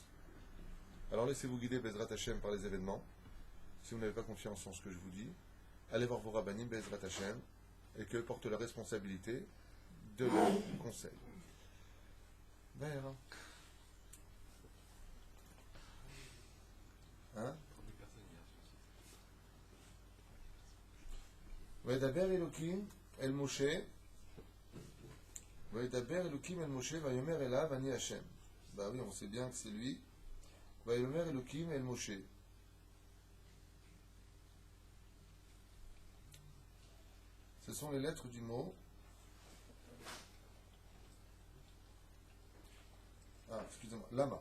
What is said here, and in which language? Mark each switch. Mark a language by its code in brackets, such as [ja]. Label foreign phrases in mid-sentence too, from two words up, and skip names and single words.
[fr] Alors laissez-vous guider [he] בעזרת השם [fr] par les événements. Si vous n'avez pas confiance en ce que je vous dis, allez voir vos rabbanim [he] בעזרת השם [fr] et qu'eux portent la responsabilité de leur conseil. D'ailleurs. Hein? [he] וידבר אלוקים אל משה. וידבר אלוקים אל משה ויאמר אליו אני ה. [fr] Bah oui, on sait bien que c'est lui. [he] ויאמר אלוקים אל משה. [fr] Ce sont les lettres du mot. Ah, excusez-moi. Lama.